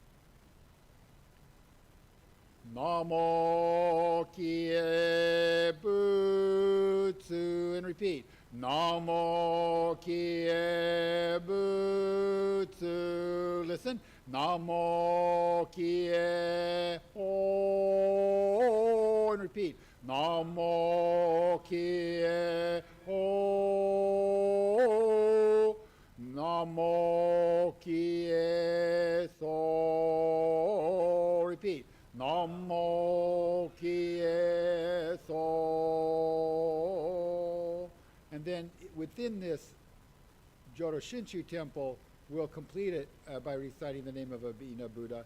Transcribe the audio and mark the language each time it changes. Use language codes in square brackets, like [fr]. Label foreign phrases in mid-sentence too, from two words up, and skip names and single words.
[ja] Namo kie butsu. [en] And repeat. [ja] Namo kie butsu. [en] listen. [ja] Namo kie ho. [en] And repeat. [ja] Namo kie ho. Namo kie so. Repeat. Namo kie so. [en] And then within this Jodo Shinshu temple, we'll complete it by reciting the name of Abhina Buddha.